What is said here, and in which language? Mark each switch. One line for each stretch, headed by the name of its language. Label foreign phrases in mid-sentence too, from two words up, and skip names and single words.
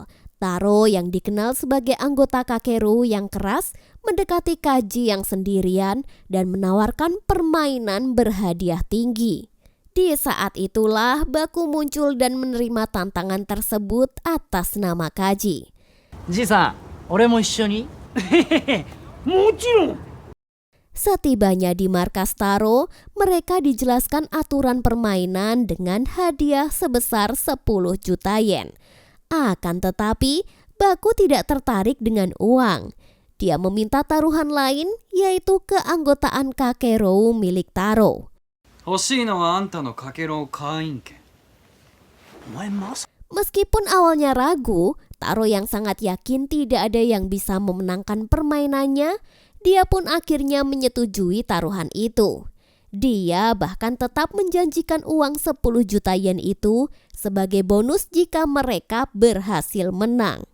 Indonesian: Taro yang dikenal sebagai anggota Kakeru yang keras mendekati Kaji yang sendirian dan menawarkan permainan berhadiah tinggi. Di saat itulah Baku muncul dan menerima tantangan tersebut atas nama Kaji.
Japanese: じいさん、俺も一緒に？もちろん。
Indonesian: Setibanya di markas Taro, mereka dijelaskan aturan permainan dengan hadiah sebesar 10 juta yen. Akan tetapi, Baku tidak tertarik dengan uang. Dia meminta taruhan lain, yaitu keanggotaan Kakeru milik Taro.
Japanese: 欲しいのはあんたのかけろ会員権。お前まさ
Indonesian: Meskipun awalnya ragu, Taro yang sangat yakin tidak ada yang bisa memenangkan permainannya, dia pun akhirnya menyetujui taruhan itu. Dia bahkan tetap menjanjikan uang 10 juta yen itu sebagai bonus jika mereka berhasil menang.